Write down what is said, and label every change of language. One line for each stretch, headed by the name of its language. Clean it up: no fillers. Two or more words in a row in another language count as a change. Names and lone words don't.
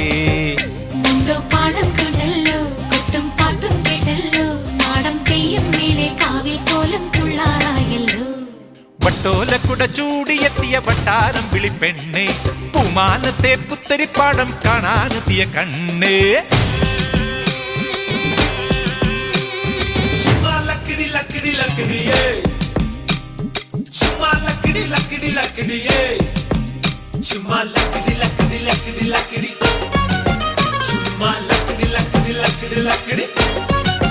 Malayalam: പാടം കണ്ടല്ലോ കൊട്ടും പാട്ടും കേട്ടല്ലോ നാടം തെയ്യം മേലെ കാവിൽ കോലം തുള്ളാറായല്ലോ വട്ടോലക്കുട ചൂടിയെത്തിയ വട്ടാരം വിളിപ്പെണ്ണെ പൂമാനത്തെ പുത്തരിപ്പാടം കാണാനെത്തിയ കണ്ണേ
Hindi: लकड़ी लकड़ी ये चुम्मा लकड़ी लकड़ी लकड़ी ये चुम्मा लकड़ी लकड़ी लकड़ी लकड़ी चुम्मा लकड़ी लकड़ी लकड़ी लकड़ी